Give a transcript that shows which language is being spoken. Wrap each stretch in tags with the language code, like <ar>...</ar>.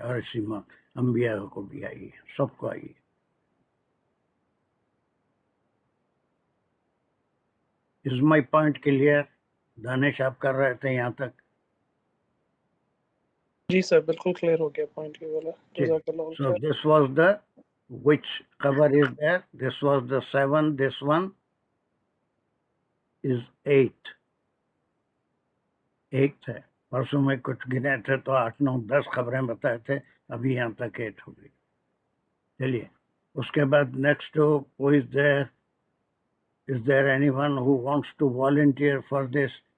<ur>اور اسی موت انبیاء کو بھی آئی ہے, سب کو آئی ہے.</ur> <en>Is my point clear?</en> <ur>دانش آپ کر رہے تھے یہاں تک؟ جی سر بالکل کلیئر ہو گیا پوائنٹ یہ والا. جزاک اللہ</ur> <en>So</en> <ur>خیر.</ur> <en>this was the, which cover is there? This was the 7, this one is 8.</en> <ur>8 ہے. پرسوں میں کچھ گنے تھے تو 8, 9, 10 خبریں بتائے تھے. ابھی یہاں تک 8 ہو گئی. چلیے اس کے بعد next</ur> <en>who is there? Is there anyone who wants to volunteer for this?</en>